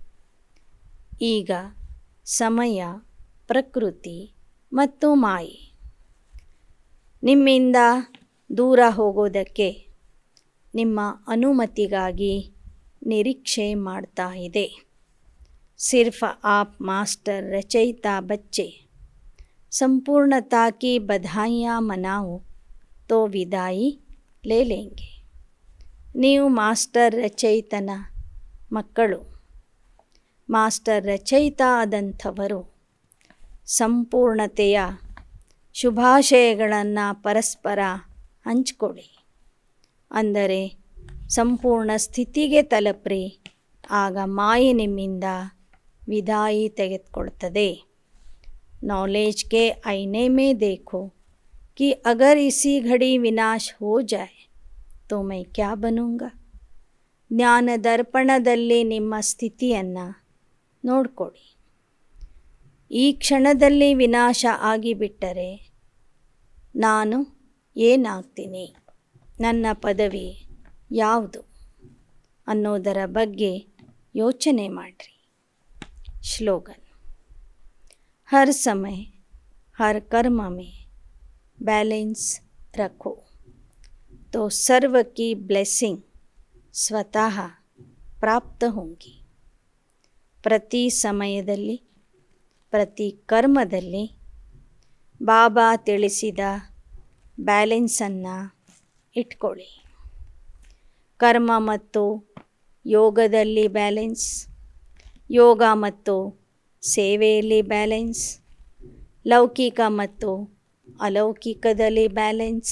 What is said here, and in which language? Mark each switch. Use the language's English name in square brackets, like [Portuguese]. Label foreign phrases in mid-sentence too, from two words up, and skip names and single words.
[Kannada] ಈಗ ಸಮಯ, ಪ್ರಕೃತಿ ಮತ್ತು ಮಾಯೆ ನಿಮ್ಮಿಂದ ದೂರ ಹೋಗೋದಕ್ಕೆ ನಿಮ್ಮ ಅನುಮತಿಗಾಗಿ ನಿರೀಕ್ಷೆ ಮಾಡ್ತಾ ಇದೆ. [Hindi] सिर्फ आप मास्टर रचयिता बच्चे संपूर्णता की बधाइयाँ मनाओ तो विदाई ले लेंगे. [Kannada] ನೀವು ಮಾಸ್ಟರ್ ರಚಯಿತನ ಮಕ್ಕಳು. ಮಾಸ್ಟರ್ ರಚಯಿತ ಆದಂಥವರು ಸಂಪೂರ್ಣತೆಯ ಶುಭಾಶಯಗಳನ್ನು ಪರಸ್ಪರ ಹಂಚ್ಕೊಳ್ಳಿ. ಅಂದರೆ ಸಂಪೂರ್ಣ ಸ್ಥಿತಿಗೆ ತಲುಪ್ರಿ. ಆಗ ಮಾಯೆ ನಿಮ್ಮಿಂದ ವಿದಾಯಿ ತೆಗೆದುಕೊಳ್ತದೆ. [Hindi] नॉलेज के आईने में देखो कि अगर इसी घड़ी विनाश हो जाए तो मैं क्या बनूँगा. [Kannada] ಜ್ಞಾನ ದರ್ಪಣದಲ್ಲಿ ನಿಮ್ಮ ಸ್ಥಿತಿಯನ್ನು ನೋಡ್ಕೊಳ್ಳಿ. ಈ ಕ್ಷಣದಲ್ಲಿ ವಿನಾಶ ಆಗಿಬಿಟ್ಟರೆ ನಾನು ಏನಾಗ್ತೀನಿ, ನನ್ನ ಪದವಿ ಯಾವುದು ಅನ್ನೋದರ ಬಗ್ಗೆ ಯೋಚನೆ ಮಾಡಿರಿ. [Hindi] श्लोगन. हर समय हर कर्म में बैलेंस रखो तो सर्व की ब्लेसिंग स्वतः प्राप्त होंगी. [Kannada] ಪ್ರತಿ ಸಮಯದಲ್ಲಿ, ಪ್ರತಿ ಕರ್ಮದಲ್ಲಿ ಬಾಬಾ ತಿಳಿಸಿದ ಬ್ಯಾಲೆನ್ಸನ್ನು ಇಟ್ಕೊಳ್ಳಿ. ಕರ್ಮ ಮತ್ತು ಯೋಗದಲ್ಲಿ ಬ್ಯಾಲೆನ್ಸ್, ಯೋಗ ಮತ್ತು ಸೇವೆಯಲ್ಲಿ ಬ್ಯಾಲೆನ್ಸ್, ಲೌಕಿಕ ಮತ್ತು ಅಲೌಕಿಕದಲ್ಲಿ ಬ್ಯಾಲೆನ್ಸ್.